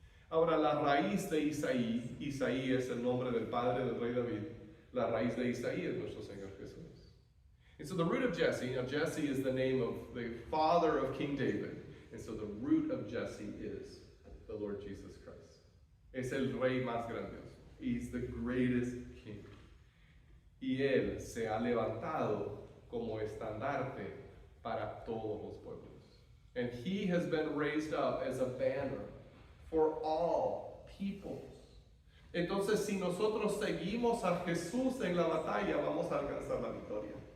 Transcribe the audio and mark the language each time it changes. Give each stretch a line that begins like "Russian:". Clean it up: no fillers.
Spanish: Ahora, la raíz de Isaí, Isaí es el nombre del padre del rey David. La raíz de Isaí es nuestro Señor Jesús.
English: And so the root of Jesse, now Jesse is the name of the father of King David. And so the root of Jesse is the Lord Jesus Christ.
Spanish: Es el rey más grandioso.
English: He's the greatest king.
Spanish: Y él se ha levantado como estandarte para todos los pueblos.
English: And he has been raised up as a banner for all peoples.
Spanish: Entonces, si nosotros seguimos a Jesús en la batalla, vamos a alcanzar la victoria.